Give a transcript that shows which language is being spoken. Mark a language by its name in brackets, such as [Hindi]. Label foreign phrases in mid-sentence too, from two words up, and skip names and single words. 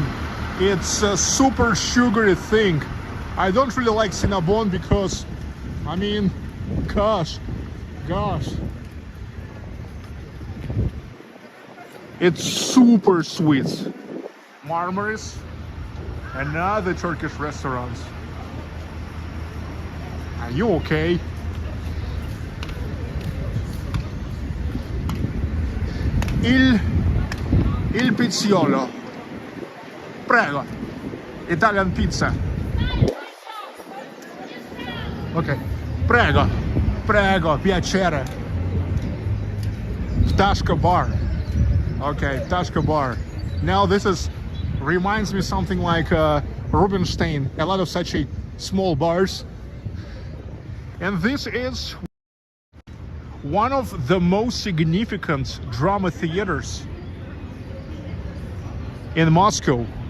[English] It's a super sugary thing. I don't really like Cinnabon because, I mean, gosh. It's super sweet. Marmaris, another Turkish restaurants. Are you okay? Il Pizziolo. Prego. Italian pizza. Ok. Prego. [Italian] Prego, piacere. [English] Ptashka bar. Okay, Ptashka bar. Now this reminds me something like Rubinstein. A lot of such small bars. And this is one of the most significant drama theaters in Moscow.